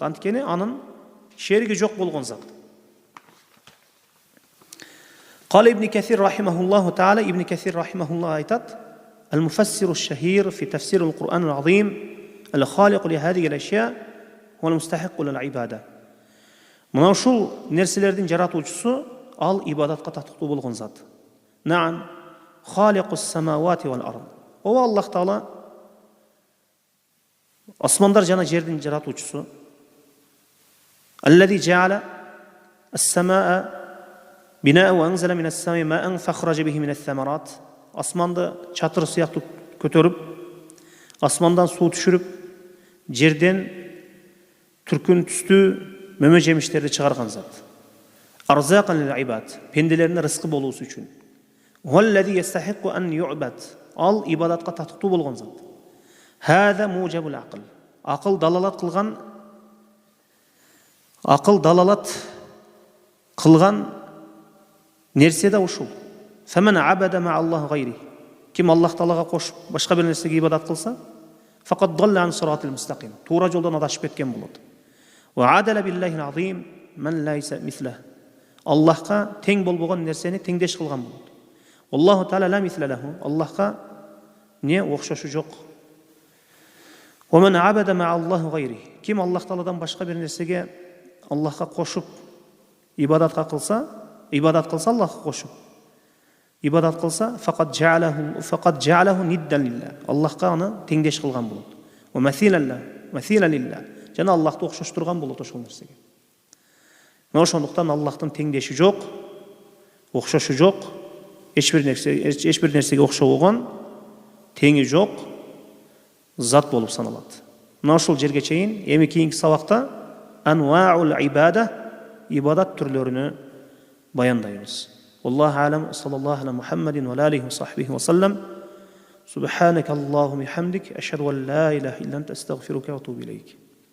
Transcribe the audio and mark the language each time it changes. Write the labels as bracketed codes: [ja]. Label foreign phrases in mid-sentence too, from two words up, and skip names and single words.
[ky] Анткени анын шериги жок болгон зат. [ar] قال ابن كثير رحمه الله تعالى ابن كثير رحمه الله айтат: المفسر الشهير في تفسير القرآن العظيم الخالق لهذه الأشياء هو المستحق للعبادة. [ky] Мына ушул нерселердин жаратуучусу ал ибадатка татыктуу болгон зат. [ar] Наам خالق السماوات والأرض. [ky] О Аллах Таала асмандар жана жердин жаратуучусу. [ar] الذي جعل السماء بناء وأنزل من السماء ماء فأخرج به من الثمرات. [ky] Асманды чатыр сыяктуу көтөрүп, асмандан суу түшүрүп, жерден түркүн түстүү мөмө жемиштерди чыгарган зат. [ar] أرزاقاً للعباد, [ky] пенделерине рызкы болуусу үчүн. [ar] والذي يستحق أن يعبد, [ky] ал ибадатка татыктуу болгон зат. [ar] هذا موجب العقل. [ky] Акыл далалат кылган нерсе да ушул. [ar] فمن عبد مع الله غيره. [ky] Ким Аллах Таалага кошуп башка бир нерсеге ибадат кылса, [ar] فقد ضل عن صراط المستقيم. [ky] Туура жолдон адашып кеткен болот. [ar] وعدل بالله العظيم من ليس مثله. [ky] Аллахка тең болбогон нерсени теңдеш кылган болот. [ar] الله تعالى لا مثل له. [ky] Аллахка не окшошу жок. [ar] ومن عبد مع الله غيره. [ky] Ким Аллах Тааладан башка бир нерсеге Аллахка кошуп ибадат кылса Аллахка кошуп ибадат кылса, [ar] فقد جعله نداً لله. [ky] Аллахка аны теңдеш кылган болот. [ar] ومثيلاً لله. [ky] Жана Аллахты окшоштурган болот ошол нерсеге. Мына ошондуктан Аллахтын теңдеши жок, окшошу жок, эч бир нерсеге окшобогон, теңи жок зат болуп саналат. Мына ошол жерге чейин эми кийинки сабакта [ar] أنواع العبادة, [ky] ибадат түрлөрүнү баяндайбыз. [ar] والله أعلم صلى الله على محمد وآله وصحبه وسلم. سبحانك اللهم وبحمدك أشهد أن لا إله إلا أنت أستغفرك وأتوب إليك.